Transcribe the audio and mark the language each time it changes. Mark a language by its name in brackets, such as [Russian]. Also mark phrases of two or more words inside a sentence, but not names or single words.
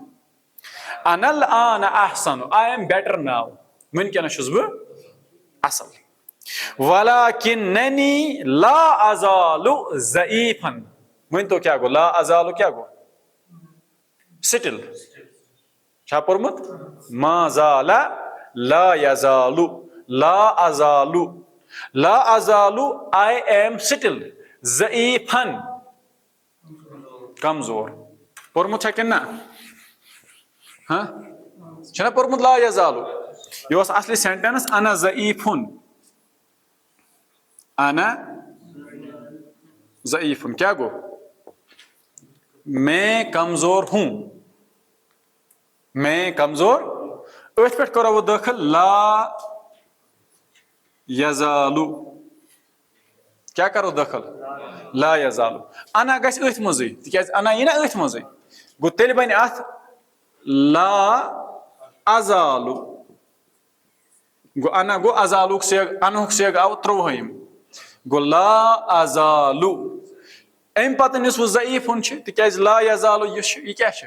[Arabic] انا الآن احسن, [English] I am better now, [Kashmiri] وٕنکیٚنس چھُس بہٕ اصل. [Arabic] ولکننی لا ازال ضعیفا, [Kashmiri] ؤنۍتو کیٛاہ گوٚو [Arabic] لا ازال [Kashmiri] کیٛاہ گوٚو؟ سٹل چھا پوٚرمُت؟ [Arabic] ما زال لا یزال, لا ازال, لا ازال [English] I am still, [Kashmiri] ضعیفن کمزور. پوٚرمُت چھا کِنہٕ نہ؟ ہاں چھُنہ پوٚرمُت [Arabic] لا یزال؟ [Kashmiri] یہِ اوس اصلی سینٹینس [Arabic] انا ضعیفن, انا ضعیفن [Kashmiri] کیا گو؟ [Urdu] میں کمزور ہوں, میں کمزور. [Kashmiri] اتھ پہ کرو وہ داخل [Arabic] لا یزالو, [Kashmiri] کیا کرو داخل؟ [Arabic] لا یزالو. [Kashmiri] انا گژھِ اتھ منٛزٕے, تِکیٛازِ انا یی نا اتھ منٛزٕے, گوٚو تیٚلہِ بنہِ اتھ [Arabic] لا ازالو. [Kashmiri] گوٚو انا گوٚو ازالُک سیگ, انہُک سیگ آو 13, گوٚو [Arabic] لا ازالو. [Kashmiri] امہِ پتہٕ یُس وۄنۍ ضعیفن چھُ, تِکیٛازِ [Arabic] لا یزالو [Kashmiri] یُس چھُ یہِ کیٛاہ چھُ؟